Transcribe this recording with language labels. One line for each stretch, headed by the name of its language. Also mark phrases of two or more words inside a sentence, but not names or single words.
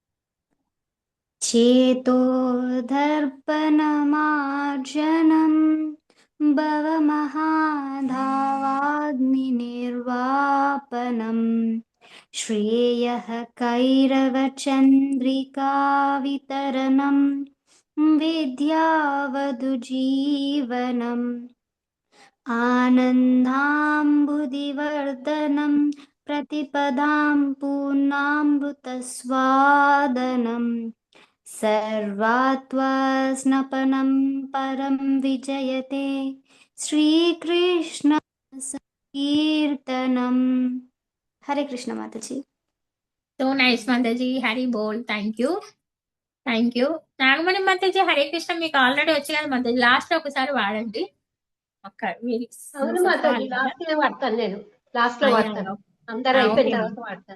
Sanskrit: చేతో దర్పణమార్జనం భవమహాదావాగ్నిర్వాపనం శ్రేయః కైరవచంద్రికా వితరణం విద్యావధుజీవనం ఆనందాంబుదివర్ధనం प्रतिपदां पूर्णामृतस्वादनं सर्वात्वस्नपनं परं विजयते श्रीकृष्ण संकीर्तनम।
Hindi: हरे कृष्ण माताजी।
English: so nice Mataji,
Hindi: हरि बोल.
English: thank you.
Telugu: నాగమణి మాతాజీ
Hindi: हरे कृष्ण
Telugu: మీకు ఆల్రెడీ వచ్చి కదా మాతాజీ, లాస్ట్ లో ఒకసారి వాడండి. అవును మాతాజీ, లాస్ట్ లో వాడతాను నేను. లాస్ట్ లో వాడతాను, అందరు అయిపోయిన తర్వాత వాడతాను.